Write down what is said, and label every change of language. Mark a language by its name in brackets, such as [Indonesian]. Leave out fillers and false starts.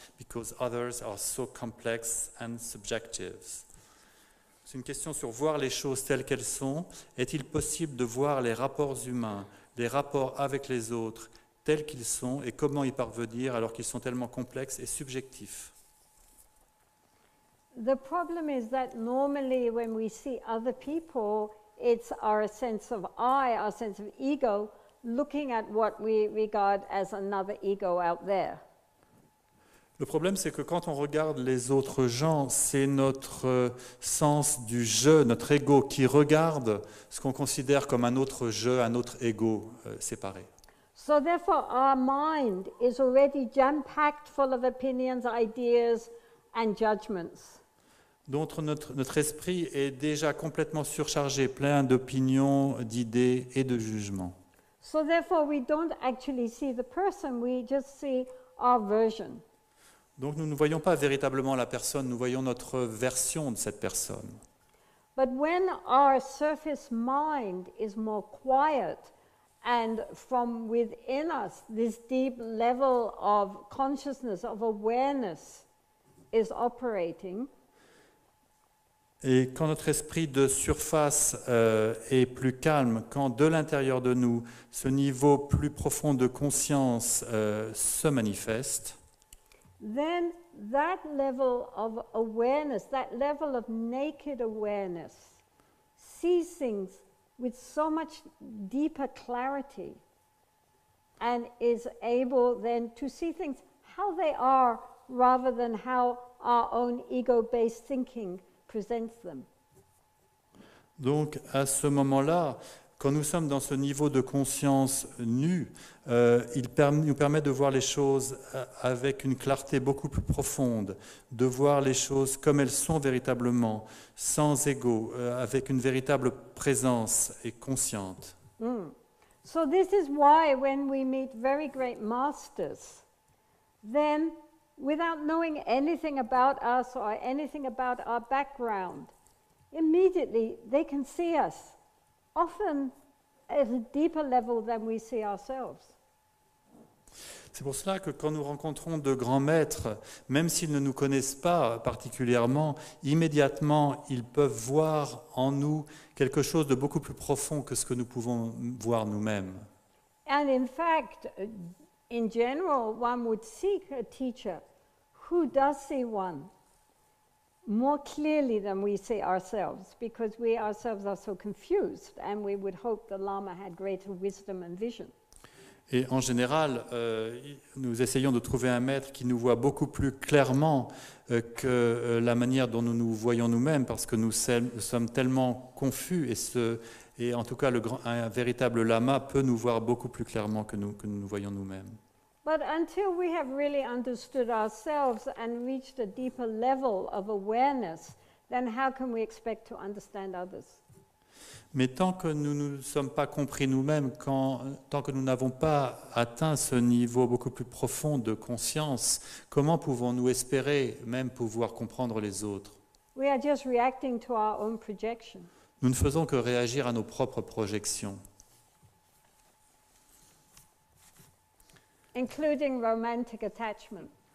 [English] Because others are so complex and subjective. [French] C'est une question sur voir les choses telles qu'elles sont. Est-il possible de voir les rapports humains, les rapports avec les autres, tels qu'ils sont, et comment y parvenir alors qu'ils sont tellement complexes et subjectifs? [English] The problem is that normally when we see other people, it's our sense of I, our sense of ego, looking at what we regard as another ego out there. [French] Le problème, c'est que quand on regarde les autres gens, c'est notre sens du jeu, notre ego, qui regarde ce qu'on considère comme un autre jeu, un autre ego séparé. [English] So therefore, our mind is already jam-packed full of opinions, ideas, and judgments. [French] Donc notre esprit est déjà complètement surchargé, plein d'opinions, d'idées et de jugements. [English] So therefore, we don't actually see the person, we just see our version. [French] Donc nous ne voyons pas véritablement la personne, nous voyons notre version de cette personne. [English] But when our surface mind is more quiet, and from within us, this deep level of consciousness, of awareness is operating, [French] et quand notre esprit de surface est plus calme, quand de l'intérieur de nous, ce niveau plus profond de conscience se manifeste, [English] then that level of awareness, that level of naked awareness, sees things with so much deeper clarity and is able then to see things how they are rather than how our own ego-based thinking presents them. [French] Donc à ce moment-là, Quand nous sommes dans ce niveau de conscience nu, il nous permet de voir les choses avec une clarté beaucoup plus profonde, de voir les choses comme elles sont véritablement, sans ego, avec une véritable présence et consciente. [English] So this is why when we meet very great masters, then without knowing anything about us or anything about our background, immediately they can see us, often at a deeper level than we see ourselves. [French] C'est pour cela que quand nous rencontrons de grands maîtres, même s'ils ne nous connaissent pas particulièrement, immédiatement ils peuvent voir en nous quelque chose de beaucoup plus profond que ce que nous pouvons voir nous-mêmes. [English] And in fact, in general, one would seek a teacher who does see one more clearly than we see ourselves, because we ourselves are so confused, and we would hope the Lama had greater wisdom and vision. [French] Et en général, nous essayons de trouver un maître qui nous voit beaucoup plus clairement que la manière dont nous nous voyons nous-mêmes, parce que nous sommes tellement confus, et en tout cas un véritable lama peut nous voir beaucoup plus clairement que nous voyons nous-mêmes. [English] But until we have really understood ourselves and reached a deeper level of awareness, then how can we expect to understand others? [French] Mais tant que nous ne nous sommes pas compris nous-mêmes, tant que nous n'avons pas atteint ce niveau beaucoup plus profond de conscience, comment pouvons-nous espérer même pouvoir comprendre les autres? [English] We are just reacting to our own projection. [French] Nous ne faisons que réagir à nos propres projections, [English] Including romantic attachment.